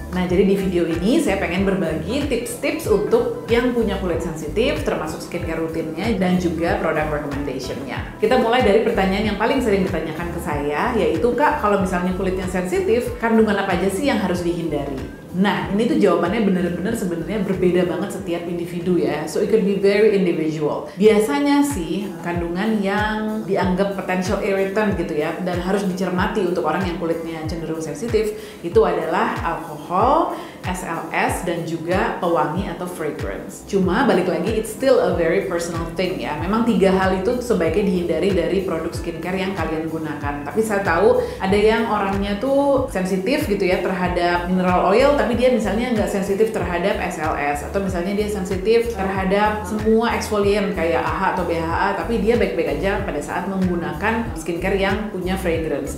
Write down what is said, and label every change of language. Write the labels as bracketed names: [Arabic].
[Indonesian] Nah, jadi di video ini saya pengen berbagi tips-tips untuk yang punya kulit sensitif, termasuk skincare rutinnya dan juga [English] product recommendation- [Indonesian] nya. Kita mulai dari pertanyaan yang paling sering ditanyakan ke saya, yaitu, Kak, kalau misalnya kulitnya sensitif, kandungan apa aja sih yang harus dihindari? Nah, ini tuh jawabannya bener-bener sebenarnya berbeda banget setiap individu ya. [English] So it could be very individual. [Indonesian] Biasanya sih kandungan yang dianggap [English] potential irritant [Indonesian] gitu ya, dan harus dicermati untuk orang yang kulitnya cenderung sensitif, itu adalah alkohol, SLS, dan juga pewangi atau fragrance. Cuma balik lagi, [English] it's still a very personal thing ya. [Indonesian] Memang 3 hal itu sebaiknya dihindari dari produk skincare yang kalian gunakan. Tapi saya tahu ada yang orangnya tuh sensitif gitu ya terhadap mineral oil, tapi dia misalnya nggak sensitif terhadap SLS, atau misalnya dia sensitif terhadap semua exfoliant kayak AHA atau BHA, tapi dia baik-baik aja pada saat menggunakan skincare yang punya fragrance.